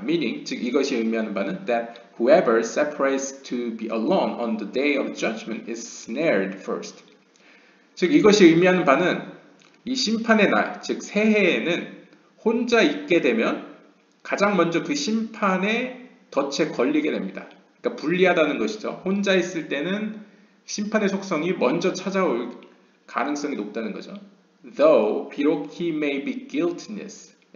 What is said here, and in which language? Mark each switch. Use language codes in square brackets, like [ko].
[en] Meaning, [ko] 즉 이것이 의미하는 바는 [en] that whoever separates to be alone on the day of judgment is snared first. [ko] 즉 이것이 의미하는 바는 이 심판의 날, 즉 새해에는 혼자 있게 되면 가장 먼저 그 심판의 덫에 걸리게 됩니다. 그러니까 불리하다는 것이죠. 혼자 있을 때는 심판의 속성이 먼저 찾아올 가능성이 높다는 거죠. [en] Though [ko] 비록 [en] he may be guiltless.